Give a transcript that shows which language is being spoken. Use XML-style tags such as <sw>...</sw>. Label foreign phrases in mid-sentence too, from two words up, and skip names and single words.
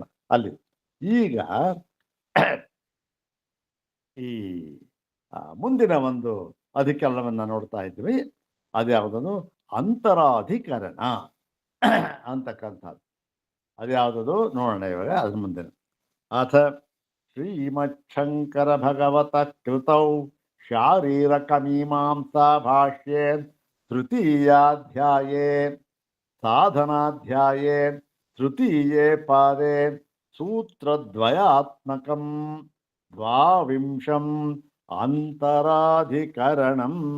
<kn>ಅಲ್ಲಿ ಈಗ ಈ ಮುಂದಿನ ಒಂದು ಅಧಿಕರಣವನ್ನು ನೋಡ್ತಾ ಇದ್ವಿ. ಅದ್ಯಾವುದದು? ಅಂತರಾಧಿಕರಣ ಅಂತಕ್ಕಂಥದ್ದು. ಅದ್ಯಾವುದದು ನೋಡೋಣ ಇವಾಗ. ಅದ್ರ ಮುಂದಿನ</kn> <sa>ಅಥ ಶ್ರೀಮಚ್ಛಂಕರ ಭಗವತ ಕೃತೌ ಶಾರೀರಕ ಮೀಮಾಂಸಾ ಭಾಷ್ಯೇ ತೃತೀಯಾಧ್ಯಾಯೇ ಸಾಧನಾಧ್ಯಾಯೇ ತೃತೀಯೇ ಪಾದೇ ಸೂತ್ರದ್ವಯಾತ್ಮಕಂ ದ್ವಾವಿಂಶಂ ಅಂತರಾಧಿಕರಣಂ.</sa>